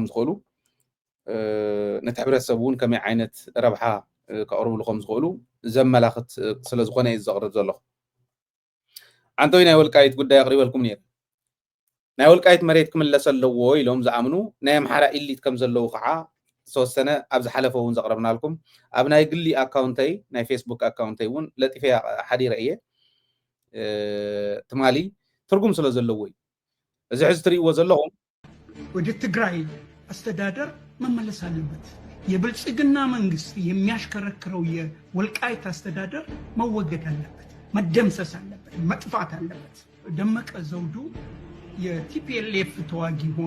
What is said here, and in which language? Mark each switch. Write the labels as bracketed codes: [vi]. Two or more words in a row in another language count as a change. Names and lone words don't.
[ti] ዝኽእሉ ነቲ ሕብረተሰብ እውን ከመይ ዓይነት ረብሓ ከቅርብሉ ከም ዝኽእሉ ዘመላኽት ስለ ዝኾነ እዩ ዘቕርብ ዘለኹ ዓንተወይ ናይ ወልቃይት ጉዳይ ኣቕሪበልኩም ነይረ ናይ ወልቃይት መሬት ክምለስ ኣለዎ ኢሎም ዝኣምኑ ናይ ኣምሓራ ኢሊት ከም ዘለዉ ከዓ ዝተወሰነ ኣብ ዝሓለፈ እውን ዘቕረብናልኩም ኣብ ናይ ግሊ ኣካውንተይ ናይ ፌስቡክ ኣካውንተይ እውን ለጢፈ ሓዲረ እየ ትማሊ ትርጉም ስለ ዘለዎ እዩ እዚ ሕዚ ትርእይዎ ዘለኹም [am] ወደ ትግራይ አስተዳደር መመለስ አለበት። የብልጽግና መንግስት የሚያሽከረክረው የወልቃይት አስተዳደር መወገድ አለበት፣ መደምሰስ አለበት፣ መጥፋት አለበት። ደመቀ ዘውዱ የቲፒኤልኤፍ ተዋጊ ሆኖ